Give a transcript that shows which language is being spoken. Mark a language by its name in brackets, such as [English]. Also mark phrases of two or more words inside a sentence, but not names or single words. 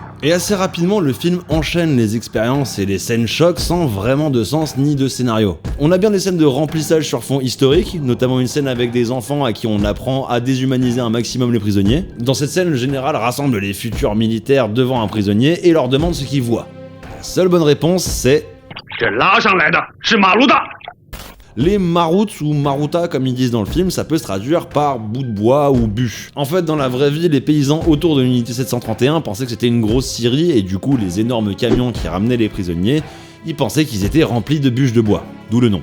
[French] Et assez rapidement, le film enchaîne les expériences et les scènes chocs sans vraiment de sens ni de scénario. On a bien des scènes de remplissage sur fond historique, notamment une scène avec des enfants à qui on apprend à déshumaniser un maximum les prisonniers. Dans cette scène, le général rassemble les futurs militaires devant un prisonnier et leur demande ce qu'ils voient. La seule bonne réponse, c'est... [Chinese] 这拉上来的是马路大。 [French] Les marouts ou maruta comme ils disent dans le film, ça peut se traduire par bout de bois ou bûche. En fait, dans la vraie vie, les paysans autour de l'unité 731 pensaient que c'était une grosse scierie et du coup, les énormes camions qui ramenaient les prisonniers, ils pensaient qu'ils étaient remplis de bûches de bois, d'où le nom.